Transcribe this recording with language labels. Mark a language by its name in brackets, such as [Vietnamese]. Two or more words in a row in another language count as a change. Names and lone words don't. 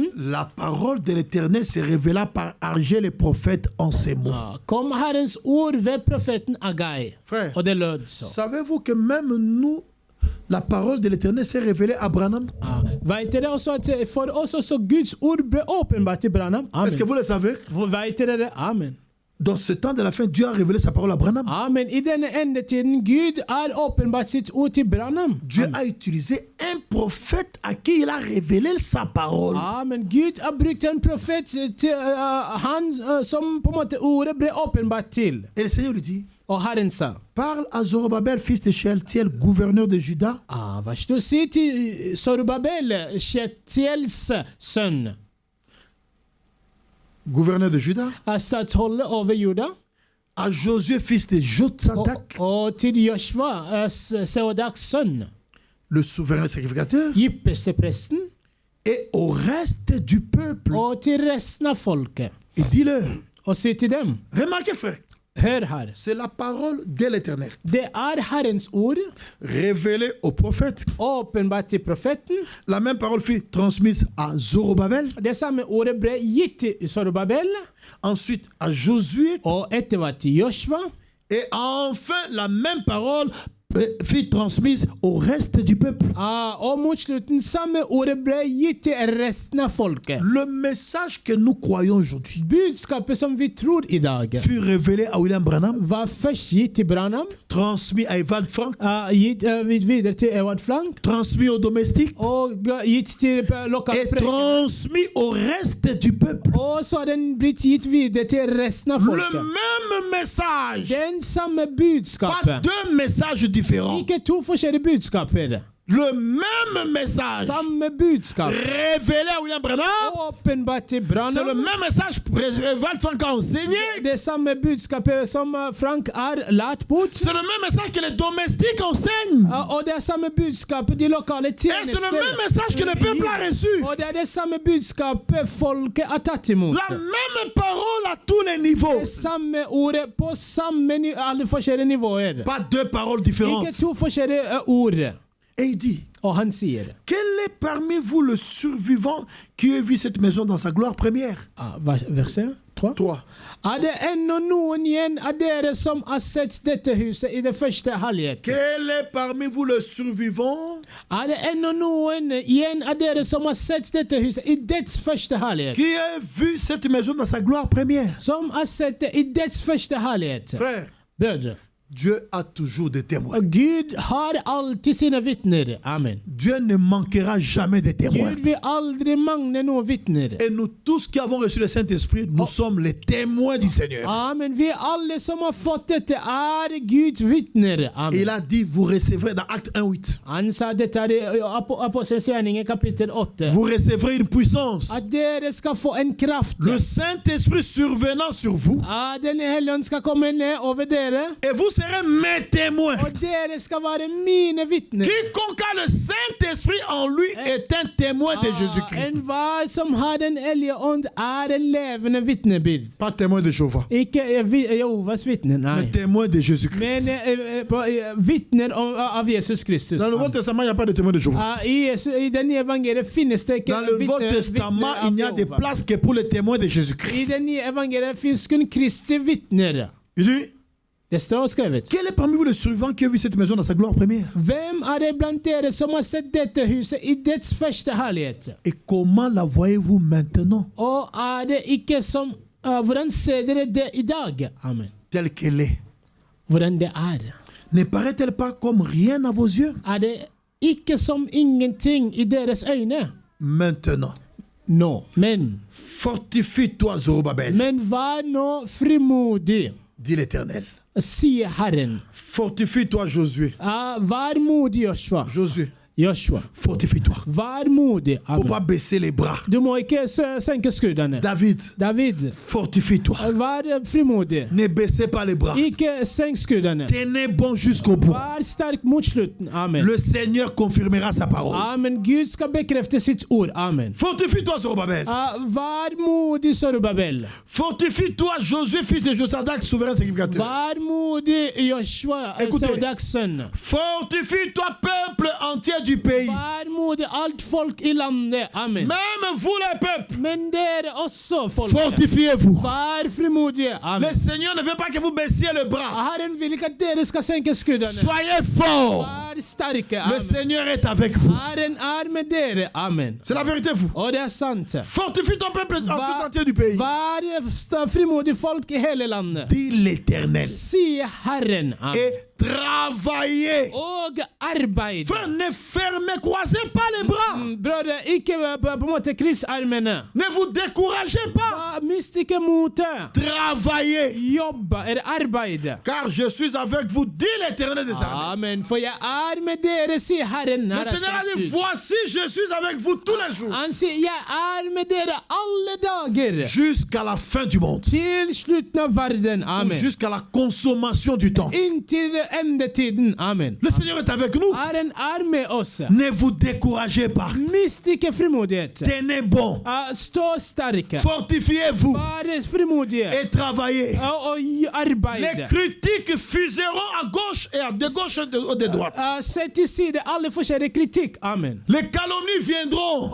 [French] la parole de l'Éternel se révéla par Agé le prophète en ces mots. [Norwegian] kom Herrens ord ved profeten Agai. [French] Frère, [Norwegian] Og det lød så. [French] savez-vous que même nous, la parole de l'Éternel s'est révélée à Branham? [Norwegian] Vet dere også at for oss også Guds ord ble åpenbart til Branham? [French] Est-ce que Amen. vous le savez? [Norwegian] Vet dere det? Amen. [French] Dans ce temps de la fin, Dieu a révélé sa parole à Branham. Amen. [Norwegian] I denne endetiden, Gud er åpenbart sitt ord til Branham. [French] Dieu a utilisé un prophète à qui il a révélé sa parole. Amen. [Norwegian] Gud har brukt en profet til han som på en måte ordet ble åpenbart til. [French] Et le Seigneur lui dit, [Norwegian] Og Herren sa, [French] parle à Zorobabel, fils de Shealtiel, gouverneur de Juda, [Norwegian] hva skal du si til Sorobabel, Shealtiels sønn? [French] gouverneur de Juda, [Norwegian] statsholdet over Juda, [French] à Josué, fils de Jotsadak, [Norwegian] og til Joshua, Seodaks sønn, [French] le souverain sacrificateur, [Norwegian] ypperstepresten, [French] et au reste du peuple. [Norwegian] og til resten av folket. [French] Et dis-leur, [Norwegian] Og si til dem, [French] remarquez frère, [Norwegian] hør her, [French] c'est la parole de l'Éternel, [Norwegian] det Herrens ord, [French] révélée au prophète. [Norwegian] åpenbart til profeten. [French] La même parole fut transmise à Zorobabel, [Norwegian] Det samme ordet ble gitt til Zorobabel, [French] ensuite à Josué, [Norwegian] og etter hvert til Joshua. [French] et enfin la même parole fut transmise au reste du peuple. [Norwegian] Og mot slutten samme ordet ble gitt til resten av folket. [French] Le message que nous croyons aujourd'hui [Norwegian] Budskapet som vi tror i dag, [French] fut révélé à William Branham, [Norwegian] var først gitt til Branham, [French] transmis à Evan Frank, [Norwegian] gitt videre til Ewald Frank, [French] transmis aux domestiques [Norwegian] og gitt til lokale [French] et [Norwegian] preker. [French] transmis au reste du peuple. [Norwegian] Og så har den blitt gitt videre til resten av [French] Le [Norwegian] folket. [French] même message, [Norwegian] Den samme [French] pas [Norwegian] budskapet. [French] deux messages différents. [Norwegian] Ikke to forskjellige budskaper. [French] Le même message [Norwegian] Samme budskap. [French] révélé à William Branham, [Norwegian] Åpenbart til [French] c'est le [Norwegian] Branham. [French] même message que Evan Frank a enseigné. [Norwegian] Det samme budskapet som Frank har lært bort. [French] C'est le même message que les domestiques enseignent. [Norwegian] Og det er samme budskapet de lokale [French] Et c'est le [Norwegian] tjenester. [French] même message que le peuple a reçu. [Norwegian] Og det er det samme budskapet folket har tatt imot. [French] La même parole à tous les niveaux. [Norwegian] Det samme ordet på samme alle forskjellige nivåer. [French] Pas deux paroles [Norwegian] Ikke [French] différentes. [Norwegian] to forskjellige ord. [French] Et il dit, [Norwegian] Og han sier, [French] quel est parmi vous le survivant qui a vu cette maison dans sa gloire première? [Norwegian] verset 3. 3. Er det ennå noen igjen av dere som har sett dette huset i det første halvhet? [French] Quel est parmi vous le survivant [Norwegian] Er det ennå noen igjen av dere som har sett dette huset i dets første halvhet? [French] qui a vu cette maison dans sa gloire première? [Norwegian] Som har sett det i dets første halvhet? [French] Frère, [Norwegian] Brødre, [French] Dieu a toujours des témoins. [Norwegian] Gud har alltid sine vitner. Amen. [French] Dieu ne manquera jamais de témoins. [Norwegian] Gud vil aldri mangle noen vitner. [French] Et nous tous qui avons reçu le Saint-Esprit, nous sommes les témoins du Seigneur. Amen. [Norwegian] Vi alle som har fått dette, er Guds vitner. Amen. [French] Il a dit, vous recevrez dans Acte 1:8. [Norwegian] Han sa dette er i Apostelens gjerninger kapittel 8. [French] Vous recevrez une puissance. [Norwegian] At dere skal få en kraft. [French] Le Saint-Esprit survenant sur vous. [Norwegian] Den hellige ånd skal komme ned over dere. [French] Et vous serez mes témoins. [Norwegian] Og dere skal være mine vitner. [French] Quiconque a le Saint-Esprit en lui est un témoin de Jésus-Christ. [Norwegian] Enhver som har den hellige ånd, er en levende vitnebild. [French] Pas témoin de Jéhovah, [Norwegian] Ikke Jehovas vitner, nei. [French] mais témoin de [Norwegian] Men [French] Jésus-Christ. [Norwegian] vitner av Jesus Kristus. [French] Dans le Nouveau Testament, il n'y a pas de témoin de Jéhovah. [Norwegian] I den nye evangeliet finnes det ikke [French] Dans le Nouveau Testament, il n'y a de place que pour les témoins de Jésus-Christ. [Norwegian] I den nye evangeliet finnes kun Kristi vitner. [French] Il dit, [Norwegian] Det står skrevet. [French] quel est parmi vous le survivant qui a vu cette maison dans sa gloire première? [Norwegian] Hvem er det blant dere som har sett dette huset i dets første herlighet? [French] Et comment la voyez-vous maintenant? [Norwegian] Og er det ikke som hvordan ser dere det i dag? Amen. [French] Telle qu'elle est. [Norwegian] Hvordan det er. [French] Ne paraît-elle pas comme rien à vos yeux? [Norwegian] Er det ikke som ingenting i deres øyne? [French] Maintenant, [Norwegian] Nå. Men [French] fortifie-toi, Zorobabel, [Norwegian] vær nå frimodig, [French] dit l'Éternel. [Norwegian] sier Herren. [French] Fortifie-toi, Josué. [Norwegian] Vær modig, Joshua. Joshua, [French] fortifie-toi. [Norwegian] Vær modig. [French] Faut pas baisser les bras. [Norwegian] Du må ikke senke skuldrene. David, [French] fortifie-toi. [Norwegian] Vær frimodig. [French] Ne baissez pas les bras. [Norwegian] Ikke senk skuldrene. [French] Tenez bon jusqu'au bout. [Norwegian] Vær sterk mot slutten. Amen. [French] Le Seigneur confirmera sa parole. Amen. [Norwegian] Gud skal bekrefte sitt ord. Amen. [French] Fortifie-toi, Zorobabel. [Norwegian] Vær modig, Zorobabel. [French] Fortifie-toi, Josué, fils de Josadak, souverain sacrificateur. [Norwegian] Vær modig, Joshua, Seodaks sønn. [French] Fortifie-toi, peuple entier du pays. [Norwegian] Vær modig, alt folk i landet. Amen. [French] Même vous, les peuples. [Norwegian] Men dere også, folk. [French] Fortifiez-vous. [Norwegian] Vær frimodige. Amen. [French] Le Seigneur ne veut pas que vous baissiez le bras. [Norwegian] Herren vil ikke at dere skal senke skuldrene. [French] Soyez forts. [Norwegian] Vær sterke. [French] Le Amen. Seigneur est avec vous. [Norwegian] Herren er med dere. Amen. [French] C'est la vérité, vous. [Norwegian] Og det er sant. [French] Fortifie ton peuple en tout entier du pays. [Norwegian] Vær frimodig folk i hele landet. [French] Dit l'Éternel. [Norwegian] Sier Herren. Amen. [French] Et travaillez. [Norwegian] Og arbeid. [French] Frère, ne fermez, croisez pas les bras. [Norwegian] Brødre, ikke på en måte kryssarmene. [French] Ne vous découragez pas. [Norwegian] Mist ikke motet. [French] Travaillez. [Norwegian] Jobba, arbeid. [French] Car je suis avec vous, dit l'Éternel des armées. Amen. [Norwegian] For jeg er med dere, sier Herren. [French] Le Seigneur a dit, voici, je suis avec vous tous les jours. [Norwegian] Han sier, jeg er med dere alle dager. [French] Jusqu'à la fin du monde. [Norwegian] Til slutten av verden. [French] Ou Amen. jusqu'à la consommation du temps. [Norwegian] Inntil endetiden. Amen. [French] Le Seigneur est avec nous. [Norwegian] Herren er med oss. [French] Ne vous découragez pas. [Norwegian] Mist ikke frimodighet. [French] Tenez bon. [Norwegian] Stå sterke. [French] Fortifiez-vous. [Norwegian] Vær frimodige. [French] Et travaillez. [Norwegian] Og [French] Les [Norwegian] arbeide. [French] critiques fuseront à gauche et de gauche et de droite. [Norwegian] Sett til side alle forskjellige kritikk. Amen. [French] Les calomnies viendront.